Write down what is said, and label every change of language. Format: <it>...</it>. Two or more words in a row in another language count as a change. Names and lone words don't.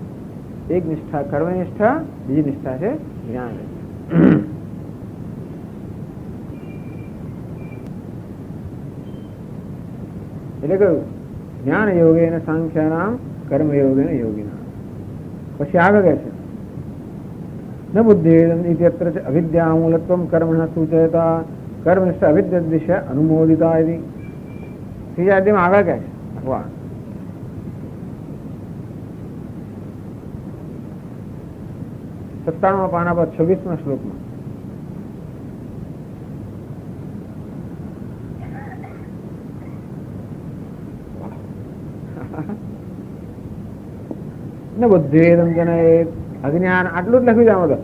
<gu>એક નિષ્ઠા કર્મનિષ્ઠા, બીજી નિષ્ઠા છે જ્ઞાન. એટલે કહ્યું</gu> <sa>જ્ઞાન યોગે ને સાંખ્યાનામ કર્મ યોગે ને યોગીના.</sa> <gu>પછી આગળ કહે છે</gu> <sa>न बुद्धिभेदम इत्यत्र च अविद्यामूलत्वं कर्मणः सूचयता कर्मनिष्ठ अविद्यदिश अनुमोदिता यदि।</sa> <gu>ત્રીજા અધ્યાયમાં આગળ કહે છે ભગવાન 97 પાના પર 26મા શ્લોકમાં</gu> <sa>ન બુદ્ધિભેદમ જનયેત અજ્ઞાન,</sa> <gu>આટલું જ લખ્યું છે આમાં તો.</gu>